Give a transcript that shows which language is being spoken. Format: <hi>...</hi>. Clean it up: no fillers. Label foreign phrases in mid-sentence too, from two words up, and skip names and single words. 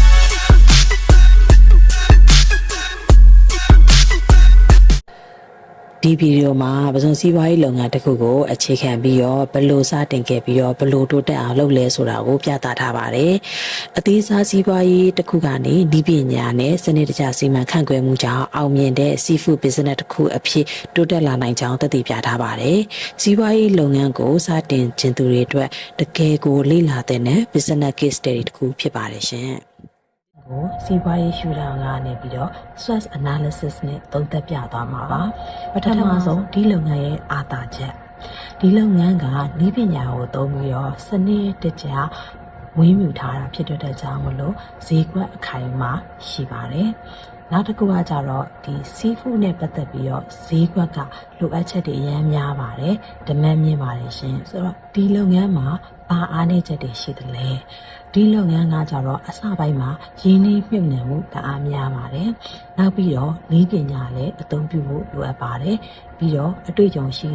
<my>ဒီဗီဒီယိုမှာပစုံစီးပွားရေးလုပ်ငန်းတစ်ခုကိုအခြေခံပြီးတော့ဘယ်လိုစတင်ခဲ့ပြီးတော့ဘယ်လိုတိုးတက်အောင်လုပ်လဲဆိုတာကိုပြသထားပါတယ် ။အသေးစားစီးပွားရေးတစ်ခုကနေဒီပညာနဲ့စနစ်တကျစီမံခန့်ခွဲမှုကြောင့်အောင်မြင်တဲ့</my> <en>seafood business</en> <my>တစ်ခုအဖြစ်တိုးတက်လာနိုင်ကြောင်းသက်သေပြထားပါတယ်။စီးပွားရေးလုပ်ငန်းကိုစတင်ခြင်းသူတွေအတွက်တကယ်ကိုလေ့လာတဲ့</my> <en>business case study</en> <my>တစ်ခုဖြစ်ပါတယ်ရှင်။ကိုစီးပွားရေးရှုထောင့်ကနေပြီးတော့</my> <en>SWOT analysis</en> <my>နဲ့သုံးသပ်ပြသွားမှာပါပထမဆုံးဒီလုပ်ငန်းရဲ့အာသာချက်ဒီလုပ်ငန်းကနည်းပညာကိုသုံး ပြီးတော့စနစ်တကျဝင်းမြူထားတာဖြစ်တဲ့ကြောင့်မလို့ဈေးကွက်အခိုင်အမာရှိပါတယ်နောက်တစ်ခုကကြတော့ဒီ seafood နဲ့ပတ်သက်ပြီးတော့ဈေးကွက်ကလိုအပ်ချက်တွေအများများပါတယ်ဒမန်မြင့်ပါတယ်ရှင်ဆိုတော့ဒီလုပ်ငန်းမှာဘာအားနည်းချက်တွေရှိသလဲဒီလုပ်ငန်းကကြတော့အစပိုင်းမှာရင်းနှီးမြှုပ်နှံမှုတအားများပါတယ်နောက်ပြီးတော့နည်းပညာလည်းအသုံးပြုဖို့လိုအပ်ပါတယ်ပြီးတော့အတွေ့အကြုံရှိ</my>